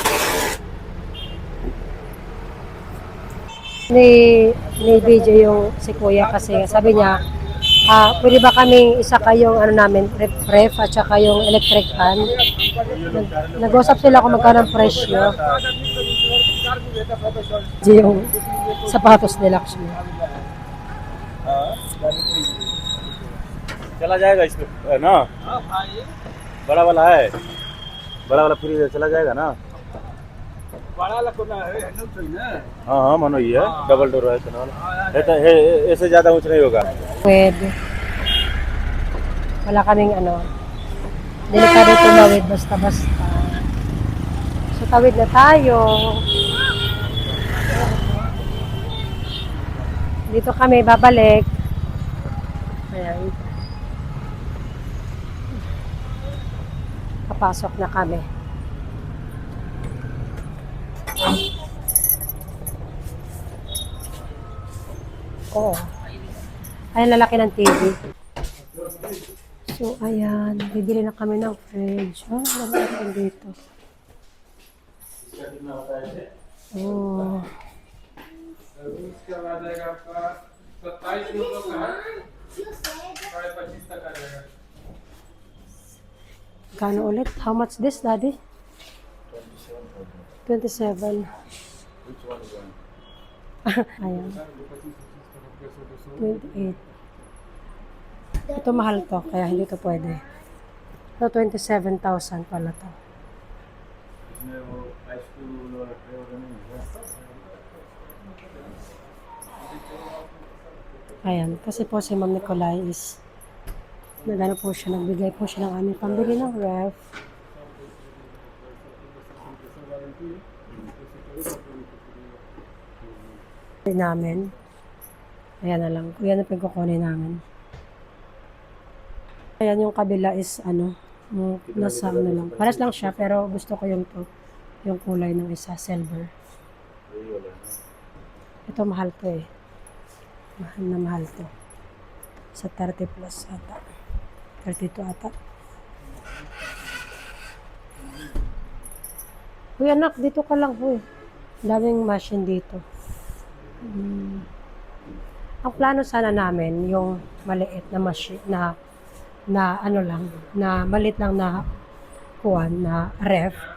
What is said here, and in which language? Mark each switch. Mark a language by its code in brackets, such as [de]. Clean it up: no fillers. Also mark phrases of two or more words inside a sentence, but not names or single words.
[tl] Ni BJ yung si Kuya kasi sabi niya, pwede ba kaming isa kayong ano namin, ref at saka yung [en] electric fan. [tl] Nag-usap sila kung magkano ang presyo. Yung sapatos ni Lakshmi. [hi] चला जाएगा इसमें है ना? बड़ा वाला है, बड़ा वाला फ्रीज है, चला जाएगा ना? हाँ हाँ मानो ये है, [en] double door [hi] है चलने वाला। ऐसे ज्यादा ऊंच नहीं होगा। [tl] Pwede. Wala kaming ano. Delikado tumawid basta-basta. So tawid na tayo. Dito kami babalik. Ayan. Papasok na kami. Oh. Ayan, lalaki ng TV. So, ayan. Bibili na kami ng fridge. Oh, lalaki dito. Oh. [hi] इसका आ जाएगा आपका 27 किलो का है, 25 तक आ जाएगा। [tl] Kano ulit? [en] How much this, Daddy? [tl] 27. Ayan. 28. Ito mahal to, kaya hindi to pwede. Ito, 27,000 pala to. [hi] इसमें वो [en] ice cube [hi] वाला ट्रे वगैरह नहीं है। [tl] Ayan, kasi po si Ma'am Nicolay is nagano po siya, nagbigay po siya ng aming pambili ng ref. Namin. Ayan na lang. Yan ang pagkukunin namin. Ayan yung kabila is ano, nasa ano lang. Paras lang siya pero gusto ko yung to. Yung kulay ng isa, silver. [hi] यही वाला है ना? [tl] Ito mahal to eh. Mahal na mahal to. Sa 30 plus ata. 32 ata. Uy anak, dito ka lang ho eh. Daming machine dito. Ang plano sana namin, yung maliit na machine, na ano lang, na maliit lang na kuwan, na ref.